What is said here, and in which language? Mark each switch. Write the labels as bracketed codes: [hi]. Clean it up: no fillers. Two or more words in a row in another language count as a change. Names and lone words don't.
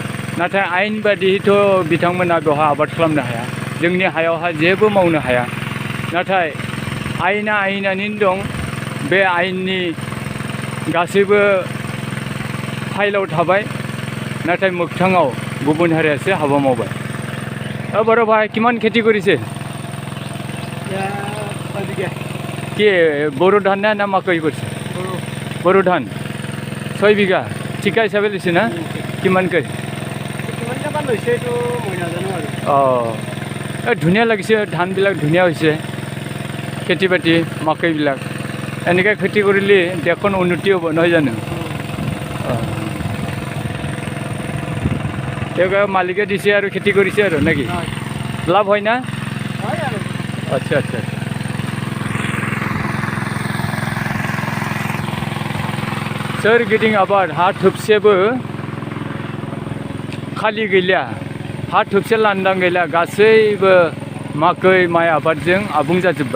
[brx] नाथाय आयेन बादियैथ' बिथांमोना बेवहा आबाद खालामनो हाया, जोंनि हायावहा जेबो मावनो हाया। नाथाय आयेना आयेनानो दं, बे आयेननि गासैबो फाइलाव थाबाय, नाथाय मोगथाङाव गुबुन हारियासो हाबा मावबाय। [as] বড়ো ভাই কিমান খেতি কৰিছে? কি বড়ো ধান না মাকৈ করছে? বড়ো ধান 6 বিঘা ঠিকা হিচাপে লৈছে না? কিমানকৈ? ধুনীয়া লাগিছে, ধানবিলাক ধুনীয়া হৈছে, খেতি বাতি মাকৈবিলাক এনেকৈ খেতি কৰিলে দেশখন উন্নতি হ'ব নহয় জানো? তেওঁক মালিকে দিছে আৰু খেতি কৰিছে আৰু নেকি? লাভ হয় না? আচ্ছা আচ্ছা। [brx] सोरगिदिं आबाद, हा थोबसेबो खालि गैलिया, हा थोबसे लांदां गैला, गासैबो माकै माइ आबादजों आबुं जाजोब्बाय।